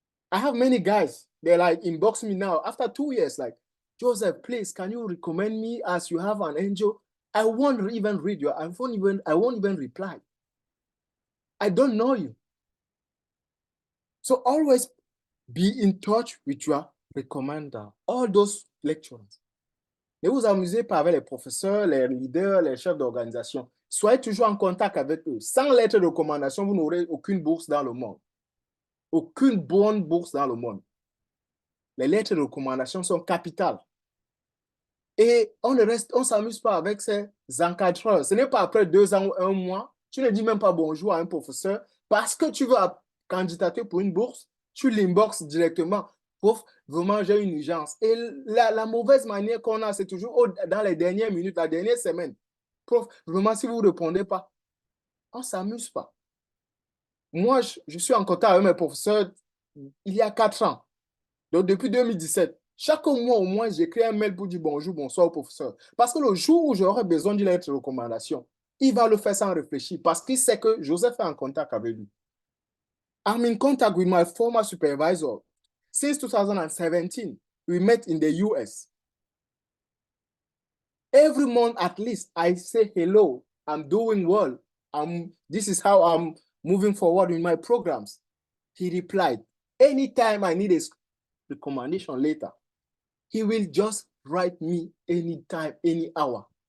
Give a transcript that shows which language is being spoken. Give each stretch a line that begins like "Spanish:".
English: I have many guys, they like inbox me now after 2 years, like, Joseph, please, can you recommend me as you have an angel? I won't even read you. I won't even reply. I don't know you. So always be in touch with your recommender, all those lecturers.
French: Ne vous amusez pas avec les professeurs, les leaders, les chefs d'organisation. Soyez toujours en contact avec eux. Sans lettre de recommandation, vous n'aurez aucune bourse dans le monde. Aucune bonne bourse dans le monde. Les lettres de recommandation sont capitales. Et on ne s'amuse pas avec ces encadreurs. Ce n'est pas après 2 ans ou 1 mois, tu ne dis même pas bonjour à un professeur parce que tu veux candidater pour une bourse, tu l'inbox directement. Prof, vraiment, j'ai une urgence. Et la mauvaise manière qu'on a, c'est toujours dans les dernières minutes, la dernière semaine. Prof, vraiment, si vous ne répondez pas, on ne s'amuse pas. Moi, je suis en contact avec mes professeurs il y a 4 ans. Donc, depuis 2017, chaque mois au moins, j'écris un mail pour dire bonjour, bonsoir au professeur. Parce que le jour où j'aurai besoin d'une lettre de recommandation, il va le faire sans réfléchir parce qu'il sait que Joseph est en contact avec lui.
English: I'm in contact with my former supervisor. Since 2017, we met in the US. Every month at least, I say hello, I'm doing well. This is how I'm moving forward in my programs. He replied, anytime I need a recommendation letter, he will just write me anytime, any hour.